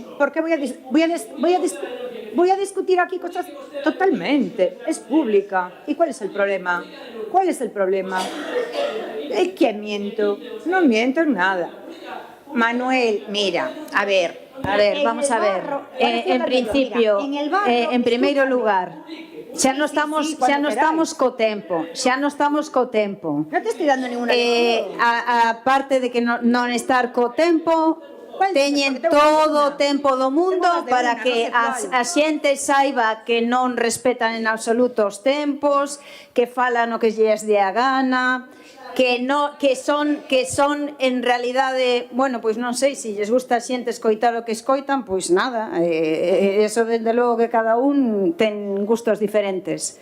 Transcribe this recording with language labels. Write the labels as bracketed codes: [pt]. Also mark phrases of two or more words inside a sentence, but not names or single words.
[es] ¿Por qué voy a discutir aquí cosas? Totalmente. Es pública. ¿Y cuál es el problema? ¿Cuál es el problema? ¿Es que miento? No miento en nada. Manuel, mira, a ver, vamos a ver. En principio, [gl] en primeiro lugar, xa non estamos co tempo. [es] Non te estoy dando ninguna [gl] a parte de que non estar co tempo, teñen todo o tempo do mundo para que a xente saiba que non respetan en absoluto os tempos, que falan o que lles dé a gana, que son en realidade, bueno, pois non sei, se lles gusta a xente escoitar o que escoitan, pois nada, eso desde logo que cada un ten gustos diferentes.